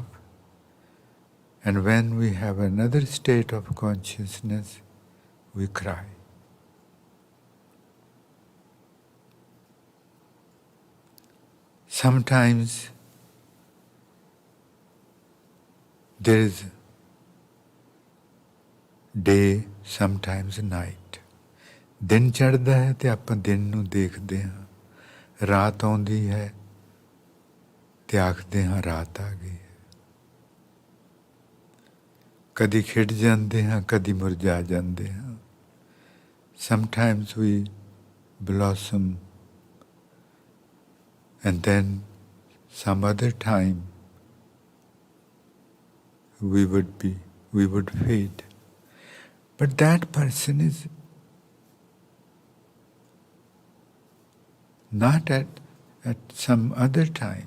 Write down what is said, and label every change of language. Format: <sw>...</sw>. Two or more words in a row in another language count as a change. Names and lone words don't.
<en>And when we have another state of consciousness, we cry. Sometimes there is day, sometimes night.</en> <pa>ਦਿਨ ਚੜ੍ਹਦਾ ਹੈ ਤੇ ਆਪਾਂ ਦਿਨ ਨੂੰ ਦੇਖਦੇ ਹਾਂ, ਰਾਤ ਆਉਂਦੀ ਹੈ ਤੇ ਆਖਦੇ ਹਾਂ ਰਾਤ ਆ ਗਈ ਹੈ. ਕਦੀ ਖਿੜ ਜਾਂਦੇ ਹਾਂ, ਕਦੀ ਮੁਰਝਾ ਜਾਂਦੇ ਹਾਂ.</pa> <en>Sometimes we blossom and then some other time we would fade. But that person is not at some other time.</en>